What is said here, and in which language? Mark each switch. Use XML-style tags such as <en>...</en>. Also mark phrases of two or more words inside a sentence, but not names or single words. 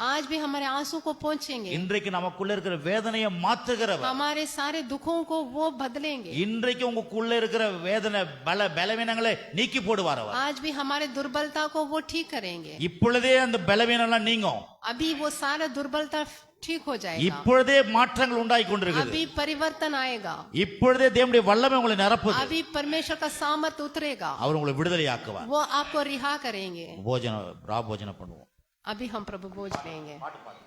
<hi>आज भी हमारे आंसू को पहुंचेंगे।</hi> <ta>இன்றைக்கு நமக்குள்ள இருக்கிற வேதனையை மாற்றுகிறவர்.</ta> <hi>हमारे सारे दुखों को वो बदलेंगे।</hi> <ta>இன்றைக்கு உங்களுக்குள்ள இருக்கிற வேதனை பலவீனங்களை நீக்கி போடுவார் அவர்.</ta> <hi>आज भी हमारे दुर्बलता को वो ठीक करेंगे।</hi> <ta>இப்பொழுதே அந்த பலவீனம் எல்லாம் நீங்கும்.</ta> <hi>अभी वो सारा दुर्बलता ठीक हो जाएगा।</hi> <ta>இப்பொழுதே மாற்றங்கள் உண்டாகி கொண்டிருக்கிறது.</ta> <hi>अभी परिवर्तन आएगा।</hi> <ta>இப்பொழுதே தேவனுடைய வல்லமை உங்களை நிரப்புது.</ta> <hi>अभी परमेश्वर का सामर्थ उतरेगा।</hi> <ta>அவர் உங்களை விடுதலையாக்குவார்.</ta> <hi>वो आपको रिहा करेंगे।</hi> <ta>போஜனம் பண்ணுவோம்.</ta> <hi>अभी हम प्रभु भोज लेंगे।</hi>